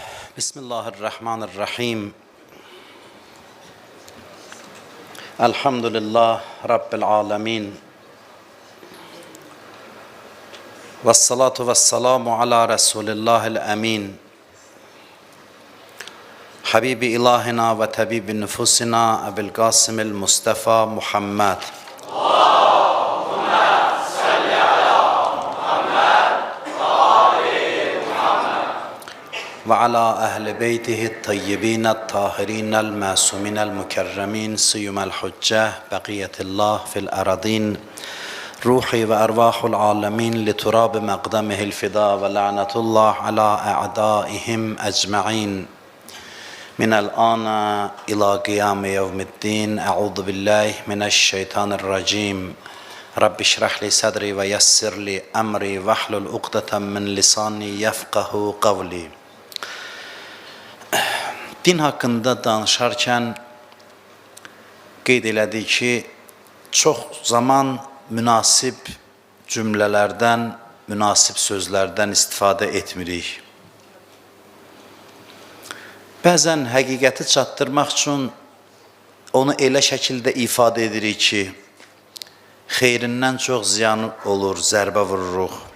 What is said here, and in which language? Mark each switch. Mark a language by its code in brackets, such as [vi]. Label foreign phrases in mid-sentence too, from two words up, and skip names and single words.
[ar] بسم الله الرحمن الرحيم. الحمد لله رب العالمين. والصلاة والسلام على رسول الله الأمين. حبيب إلهنا وطبيب نفوسنا أبي القاسم المصطفى محمد. وعلى أهل بيته الطيبين الطاهرين المعصومين المكرمين سيما الحجة بقية الله في الأراضين روحي وأرواح العالمين لتراب مقدمه الفداء ولعنة الله على أعدائهم أجمعين من الآن إلى قيام يوم الدين أعوذ بالله من الشيطان الرجيم رب اشرح لي صدري ويسر لي أمري واحلل عقدة من لساني يفقه قولي. [az] Din haqqında danışarkən qeyd elədik ki, çox zaman münasib cümlələrdən, münasib sözlərdən istifadə etmirik. Bəzən həqiqəti çatdırmaq üçün onu elə şəkildə ifadə edirik ki, xeyrindən çox ziyanı olur, zərbə vururuq.